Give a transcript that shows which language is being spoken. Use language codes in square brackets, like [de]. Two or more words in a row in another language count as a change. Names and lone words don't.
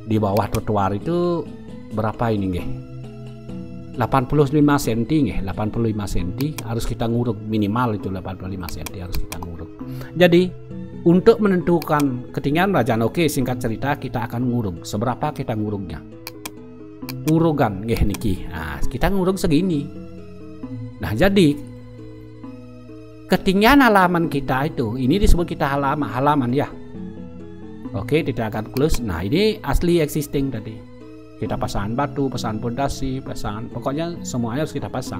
[id] di bawah trotoar itu berapa ini nggih? 85 cm nggih, 85 cm harus kita nguruk, minimal itu 85 cm harus kita nguruk. Jadi untuk menentukan ketinggian rajaan, oke, singkat cerita kita akan nguruk. Seberapa kita nguruknya? Urugan [ban] nggih niki. [id] Nah, kita nguruk segini. Nah, jadi ketinggian halaman kita itu, ini disebut kita halaman ya. Oke, tidak akan close. Nah, ini asli existing tadi. Kita pasang batu, pasang pondasi, pasang, pokoknya semuanya harus kita pasang.